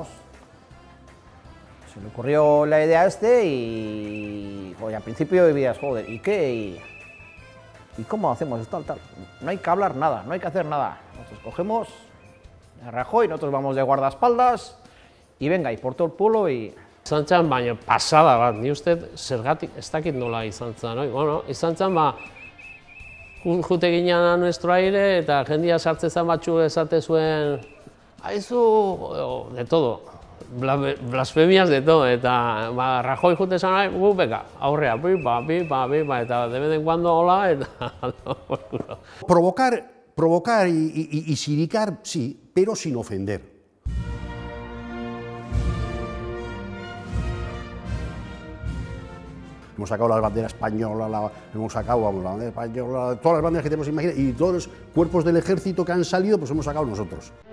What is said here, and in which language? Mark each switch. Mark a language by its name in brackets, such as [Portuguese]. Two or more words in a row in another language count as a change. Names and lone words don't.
[Spanish] Se le ocurrió la idea y joder, al principio vivías, joder, ¿y qué? ¿Y cómo hacemos esto? Tal. No hay que hablar nada, no hay que hacer nada. Nosotros cogemos a Rajoy, nosotros vamos de guardaespaldas y venga, y por todo el pueblo y... [Basque] Izan zen, baina pasada bat, ni uste zergatik, ez dakit nola izan zen, bueno, izan zen, jute ginen [Spanish] a nuestro aire [Basque] eta jendia sartzen zen batzu esate zuen, aizu, [Spanish] de todo. Blasfemias de todo, [Basque] eta Rajoy jute zan, beka, aurrea, pipa, eta [Spanish] de vez en cuando hola, [Basque] eta... [Spanish] Provocar y siricar, sí, pero sin ofender. Hemos sacado la bandera española, hemos sacado la bandera española, todas las banderas que tenemos imaginadas, y todos los cuerpos del ejército que han salido, pues hemos sacado nosotros.